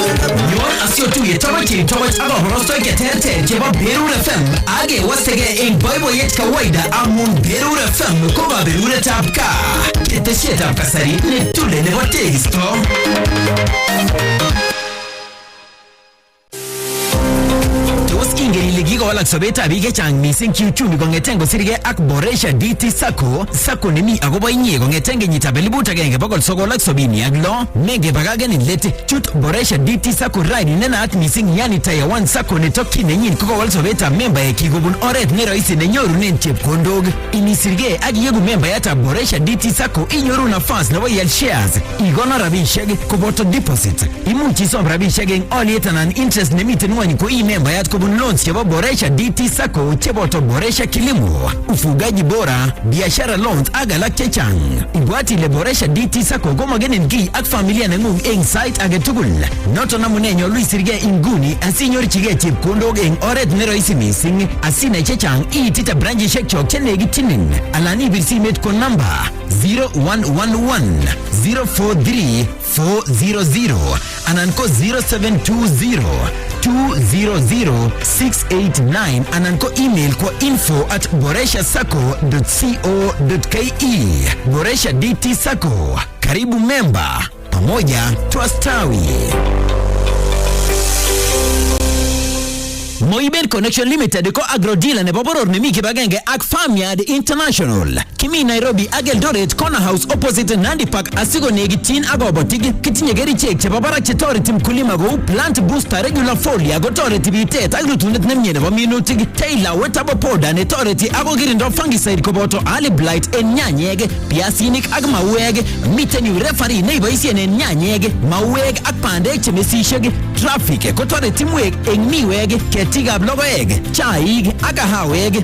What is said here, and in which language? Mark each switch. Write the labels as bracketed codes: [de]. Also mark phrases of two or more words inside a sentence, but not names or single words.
[kln] Yon asiotuye tawach aga horosto keterte jeba Berur FM age wasege ing boyboyet kawaida amun Berur FM koba Berur tabka keteshet ab kasari ne tule ne wategisto ingeri ligi ko alak sobeta bige chang missing kiuchumi kongeten kosirge ak Boresha DT Sacco nemi akobo inye kongeten kenyitab 1976 nege bagagen lete chut Boresha DT Sacco ride nenaat missing yani Tier 1 Sacco netokyi nenyin kokowal sobetab membaek kikobun oret ne rahisi nenyorunen chepkondok inisirge ak yegu membayatab Boresha DT Sacco inyoru nafas nebo ial shares igono rabishek koboto deposit imuch isom rabishek eng oliet anan interest nemiten ngwony ko i membayat kobun loans chebo Boresha DT Sacco cheboto Boresha Kilimo, [sw] ufugaji bora, [kln] biashara loans ak alak chechang. Ibwati ile Boresha DT Sacco komagenin kiy ak familia nengung eng site age tugul. Noto namune nyolu isirge inguni asinyorchige chepkondok eng oret ne rahisi missing. Asinai chechang iitite branchishek chok chenekityin alan ibir simet ko namba 0111 043 400 anan ko 0720 200-689 anan ko email kwa info@boreshasacco.co.ke. [sw] Boresha DT Sacco, karibu memba, pamoja twastawi. [kln] Moibel Connection Limited ko [en] agro dealer [kln] nebo boror nemi kibagenge ak Farmyard International. Kimi Nairobi ak Eldoret Corner House opposite Nandi Park asigo negitin agobotik kitinye kerichek chebo barak chetoreti mkulima kou [en] plant booster regular foliar [kln] kotoreti bitet ak rutunet nemie nebo minutik Taylor Wetabo Powder netoreti ako kirindo fungicide koboto [en] early blight [kln] en nyanyek, piasinik ak mauek. Miten yu referee neiboisien en nyanyek, mauek ak pandek chemesisiek. Traffic kotoreti mwek en miwek, ketikab logoek, chaik ak kahawek.